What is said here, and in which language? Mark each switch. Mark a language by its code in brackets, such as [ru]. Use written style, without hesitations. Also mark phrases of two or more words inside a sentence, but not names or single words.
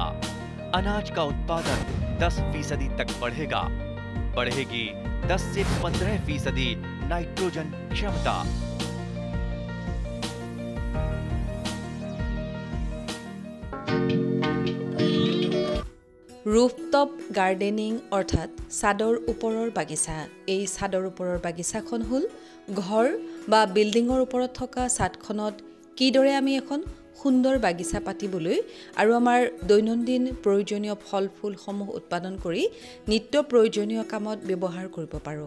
[hi] अनाज का उत्पादन 10% तक बढ़ेगा। बढ़ेगी 10 से 15% नाइट्रोजन क्षमता। [en] rooftop gardening [as] অৰ্থাৎ ছাদৰ ওপৰৰ বাগিচা। এই ছাদৰ ওপৰৰ বাগিচাখন হ'ল ঘৰ বা বিল্ডিঙৰ ওপৰত থকা ছাদখনত কিদৰে আমি এখন সুন্দৰ বাগিচা পাতিবলৈ আৰু আমাৰ দৈনন্দিন প্ৰয়োজনীয় ফল ফুলসমূহ উৎপাদন কৰি নিত্য প্ৰয়োজনীয় কামত ব্যৱহাৰ কৰিব পাৰোঁ।